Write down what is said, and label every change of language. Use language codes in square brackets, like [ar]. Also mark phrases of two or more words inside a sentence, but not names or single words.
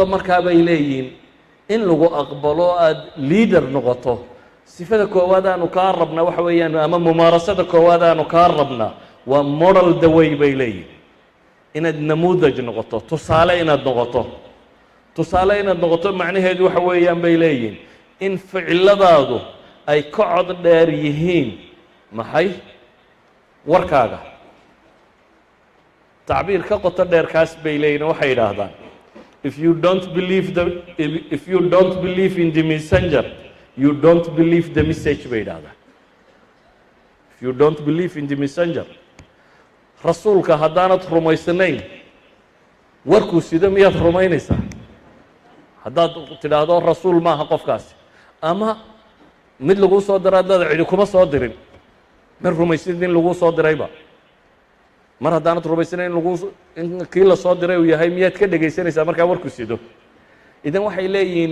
[so] markaa bay leeyihiin in lagu aqbalo aada leader noqoto sifada koowaad aanu kaa rabna waxa weeyaan ama mumaarasada koowaad aanu kaa rabna waa [en] model the way [so] bay leeyihin inaad namuudaj noqoto tusaale inaad noqoto tusaale inaad noqoto macnaheedu waxa weeyaan bay leeyihin in ficiladaadu ay ka cod dheer yihiin maxay warkaaga tacbiir ka qoto dheer kaas bay leeyihin waxay yidhaahdaan [en] if you don't believe in the messenger you don't believe the message [so] bay yidhahdaan [en] if you don't believe in the messenger [so] rasuulka haddaanad rumaysnayn warkuu sida miyaad rumaynaysaa haddaad tidhaahdo rasuul maaha qofkaasi ama mid laguu soo dira haddaad cidi kuma soo dirin mar rumaysid in laguu soo dirayba mar haddaanad rumaysnayn in kii la soo diray uu yahay miyaad ka dhegaysanaysaa markaa warku sido idan waxay leeyihiin